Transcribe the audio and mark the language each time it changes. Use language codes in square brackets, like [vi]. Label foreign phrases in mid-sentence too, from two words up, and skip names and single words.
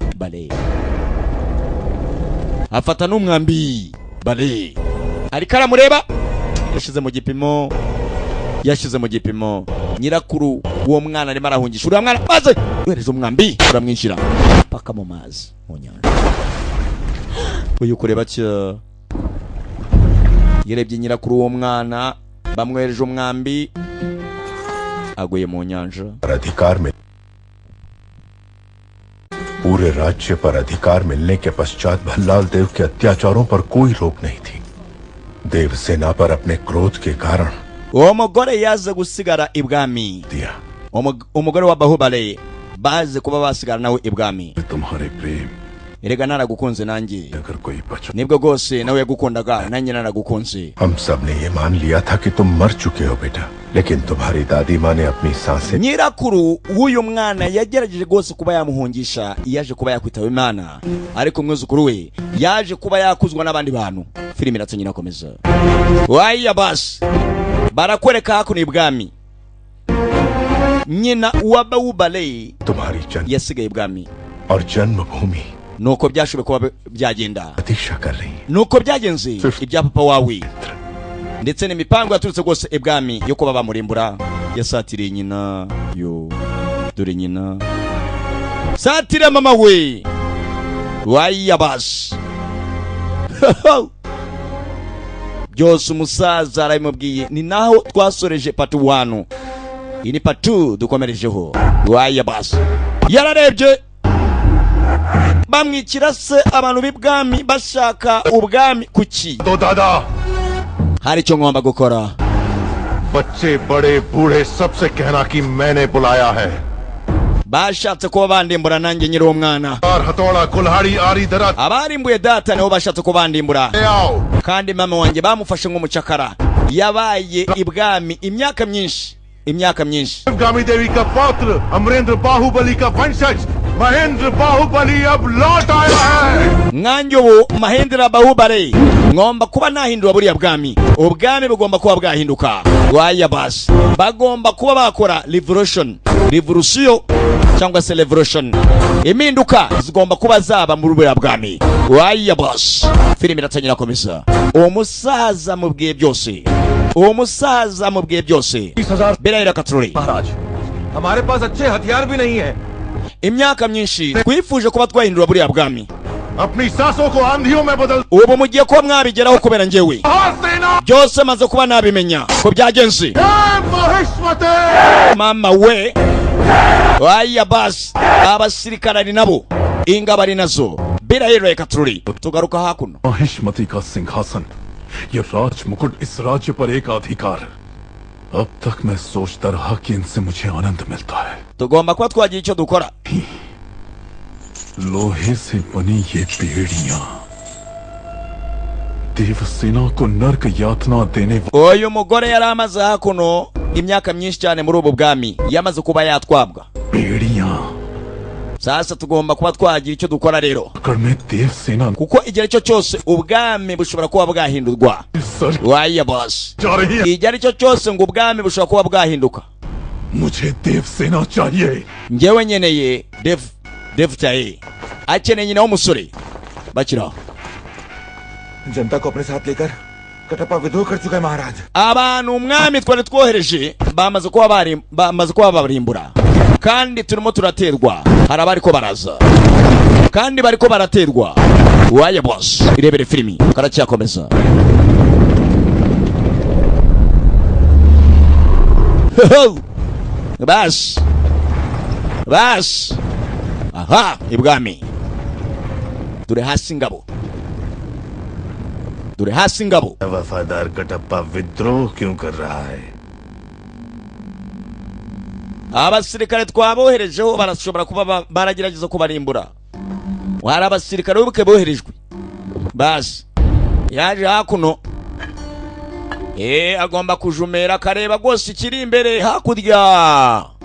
[rw] Bale afata n'umwambi bale ariko aramureba yashize mu gipimo nyirakuru uwo mwana arimo arahungisha uriya mwana maze wereza umwambi uramwishyira paka mu mazi mu nyanja. Uyu kureba cyo yerebye nyirakuru uwo mwana bamwereje umwambi aguye mu nyanja. [hi] अधिकार में पूरे राज्य पर अधिकार मिलने के पश्चात भल्लाल देव के अत्याचारों पर कोई रोक नहीं थी। देवसेना पर अपने क्रोध के कारण [rw] uwo mugore yaze gusigara ibwami. Umugore wa Bahubale baze kuba basigara nawe ibwami. [hi] तुम्हारे प्रेम [rw] erega naragukunze nanjye [hi] अगर कोई बचा। [rw] nibwo gose nawe yagukundaga nanjye naragukunze. [hi] हम सब ने ये मान लिया था कि तुम मर चुके हो बेटा, लेकिन तुम्हारी दादी माँ ने अपनी सांसें। [rw] nyirakuru w'uyu mwana yagerageje gose kuba yamuhungisha, yaje kuba yakwitaba Imana ariko umwuzukuru we yaje kuba yakuzwa n'abandi bantu. Filimi iratanyira komeza waya basi barakwereka hakuno ibwami. Nyina wa Bahubale [hi] तुम्हारी जन्म [rw] yasigaye ibwami [hi] और जन्मभूमि [rw] nuko byashobe kuba byagenda [hi] प्रतीक्षा कर रही है। [rw] nuko byagenze ibya papa wawe ndetse n'imipango yaturutse gose ibwami yo kuba bamurimbura. Yasatiriye nyina yo dore nyina satire mama we waya basi byose umusaza arabimubwiye. Ni naho twasoreje part 1. Iyi ni part 2 dukomerejeho. Waya basi yararebye bamwikira se abantu b'ibwami bashaka ubwami kuki. [hi] तो दादा [rw] hari icyo ngomba gukora. [hi] बच्चे बड़े बूढ़े सबसे कहना कि मैंने बुलाया है। [rw] bashatse kuba bandimbura nanjye nyiri umwana. Abarimbuye data nibo bashatse kuba bandimbura, kandi mama wanjye bamufashe nk'umucakara. Yabaye ibwami imyaka myinshi. [hi] गामी देवी का पुत्र अमरेंद्र बाहुबली का वंशज महेंद्र बाहुबली अब लौट आया है. [rw] Nganjye ubu Mahendra Bahubali ngomba kuba nahindura buriya bwami. Ubwami bugomba kuba bwahinduka. Waya basi bagomba kuba bakora revolution cyangwa se revolution. Impinduka zigomba kuba zaba muri buriya bwami. Waya basi filime iratangira komeza. Umusaza mubwiye byose. umusaza mubwiye byose. Birahira Katroli. [hi] हमारे पास अच्छे हथियार भी नहीं है. [rw] Imyaka myinshi twifuje kuba twahindura buriya bwami. [hi] अपनी सांसों को आंधियों में बदल. [rw] Ubu mugiye kuba mwabigeraho kubera njyewe. Byose maze kuba nabimenya ko byagenze. Mama we. Waya bas abasirikare nabo ingabo ari nazo. Birahira Katroli. Tugaruka hakuno. [hi] महिष्मती का सिंहासन, ये राज मुकुट, इस राज्य पर एक अधिकार. अब तक मैं सोचता रहा कि इनसे मुझे आनंद मिलता है. [rw] Tugomba kuba twagira icyo dukora. [hi] लोहे से बनी ये बेड़ियां देवसेना को नरक यातना देने. [rw] Uyu mugore yari amaze hakuno imyaka myinshi cyane muri ubu bwami, yamaze kuba yatwabwa. [hi] बेड़ियां. [rw] Sasa tugomba kuba twagira icyo dukora rero, kuko igihe cyo cyose ubwami bushobora kuba bwahindurwa. Waya boss, igihe cyo cyose ngo ubwami bushobora kuba bwahinduka. [hi] मुझे देवसेना चाहिए. [rw] Njyewe nyeneye [hi] देव चाहिए. [rw] Akeneye nyina w'umusore. Bakira [hi] जनता को अपने साथ लेकर कटप्पा विद्रोह कर चुका है महाराज. [rw] Abantu umwami twari twohereje bamaze kuba barimbura, kandi turimo turaterwa. Hari abariko baraza kandi bariko baraterwa. Waya boss, irebere filimi karacyakomeza. Bas aha ibwami dure hasi ngabo. [hi] वफादार कटप्पा विद्रोह क्यों कर रहा है? [rw] Abasirikare twaboherejeho barashobora kuba baragerageza kubarimbura. Wari abasirikare ubuke boherejwe. Basi yaje hakuno, agomba kujumera kareba gose ikiri imbere hakurya.